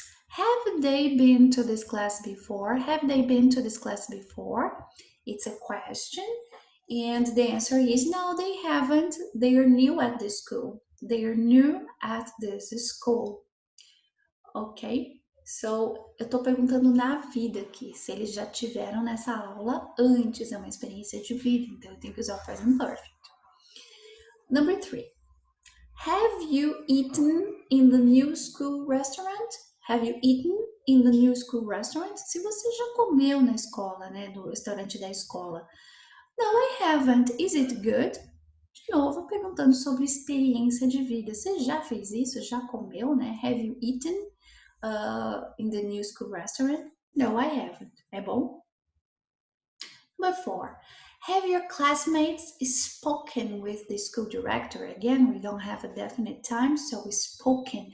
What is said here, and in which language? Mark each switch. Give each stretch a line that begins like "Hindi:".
English: Have they been to this class before? Have they been to this class before? It's a question. And the answer is no, they haven't. They are new at this school. They are new at this school. Ok?
Portuguese: So, eu tô perguntando na vida aqui, se eles já tiveram nessa aula antes, é uma experiência de vida, então eu tenho que usar o present perfect.
English: Number 3. Have you eaten in the new school restaurant? Have you eaten in the new school restaurant?
Portuguese: Se você já comeu na escola, né, no restaurante da escola.
English: No, I haven't. Is it good?
Portuguese: De novo, perguntando sobre experiência de vida. Você já fez isso? Já comeu, né?
English: Have you eaten in the new school restaurant? No, I haven't.
Portuguese: É bom?
English: Number 4. Have your classmates spoken with the school director? Again, we don't have a definite time, so we spoken.